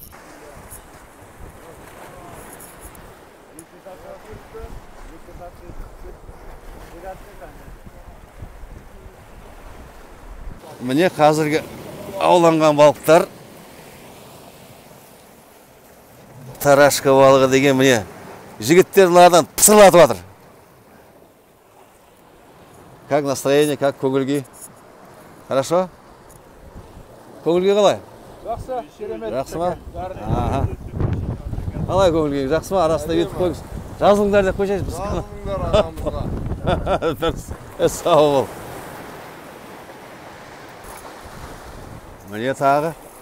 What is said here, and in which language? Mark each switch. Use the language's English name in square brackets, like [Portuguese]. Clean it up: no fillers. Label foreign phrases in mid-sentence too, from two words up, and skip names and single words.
[Kazakh] Міне қазіргі ауланған балықтар. Тарашка балығы деген міне жігіттер мынадан пысырлатып жатыр. [Russian] Как настроение, как көңіл-күй? [Kazakh] Хорошо? Көңіл-күй қалай? Жақсы, керемет. Жақсы ма? Қалай көңіл-күй? Жақсы ма? Арасында өтіп қойыңыз. Жазылыңдар деп қойшайыз біз. Жазылыңдар ағамызға. Сау бол. Міне тағы.